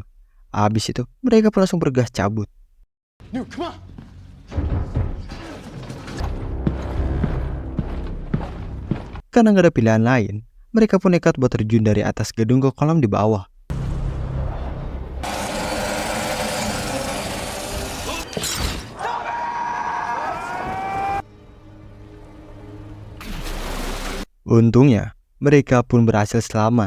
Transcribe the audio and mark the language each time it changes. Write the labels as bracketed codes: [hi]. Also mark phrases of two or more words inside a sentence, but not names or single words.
[id] Abis itu, mereka pun langsung bergegas cabut. [en] No, come on. [id] Karena gak ada pilihan lain, mereka pun nekat buat terjun dari atas gedung ke kolam di bawah. Untungnya, mereka pun berhasil selamat.